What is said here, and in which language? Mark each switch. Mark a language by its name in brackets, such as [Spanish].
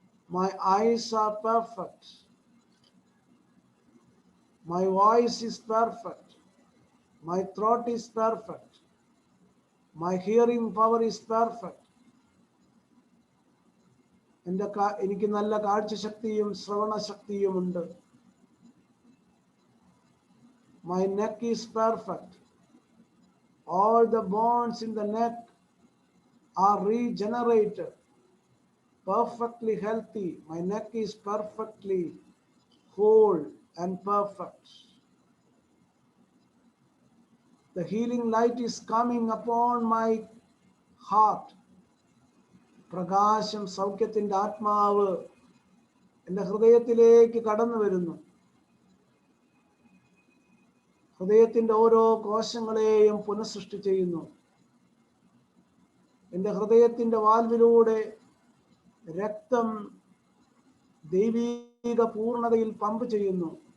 [English] My eyes are perfect. My voice is perfect. My throat is perfect. My hearing power is perfect. [Malayalam] എനിക്ക് നല്ല കാഴ്ചശക്തിയും ശ്രവണശക്തിയുമുണ്ട്. [English] My neck is perfect. All the bones in the neck are regenerated, perfectly healthy. My neck is perfectly whole and perfect. The healing light is coming upon my heart. [Malayalam] പ്രകാശം, സൗഖ്യത്തിൻ്റെ ആത്മാവ് എൻ്റെ ഹൃദയത്തിലേക്ക് കടന്നു വരുന്നു. ഹൃദയത്തിൻ്റെ ഓരോ കോശങ്ങളെയും പുനഃസൃഷ്ടി ചെയ്യുന്നു. എൻ്റെ ഹൃദയത്തിൻ്റെ വാൽവിലൂടെ രക്തം ദൈവീക പൂർണ്ണതയിൽ പമ്പ് ചെയ്യുന്നു.